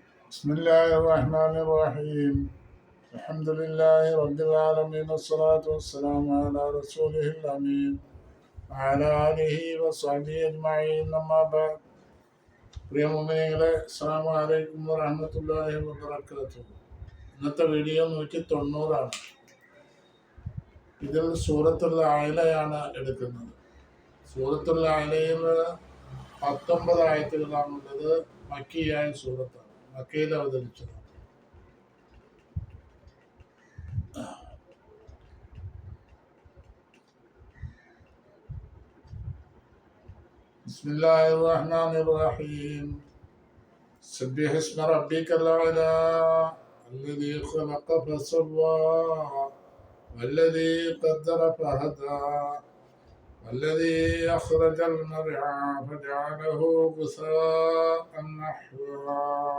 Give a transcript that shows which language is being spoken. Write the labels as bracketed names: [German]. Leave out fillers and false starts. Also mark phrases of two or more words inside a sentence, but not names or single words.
[Arabic] بسم الله الرحمن الرحيم. الحمد لله رب العالمين والصلاة والسلام على رسوله الأمين وعلى آله وصحبه أجمعين. أما بعد. [Malayalam] പ്രിയ മുഅ്മിനീങ്ങളെ, [Arabic] السلام عليكم ورحمة الله وبركاته. [Malayalam] ഇന്നത്തെ വീഡിയോ 190 ഇതിൽ സൂറത്തുൽ അഅലയാണ് എടുക്കുന്നത്. സൂറത്തുൽ അഅലയിൽ 19 ആയത്തുകളാണുള്ളത്. മക്കിയായ സൂറത്താണ്, മക്കയിൽ അവതരിച്ചത്. [Arabic] بسم الله الرحمن الرحيم. سبح اسم ربك الأعلى الذي خلق فسوى والذي قدر فهدى والذي أخرج المرعى فجعله غثاء نحوا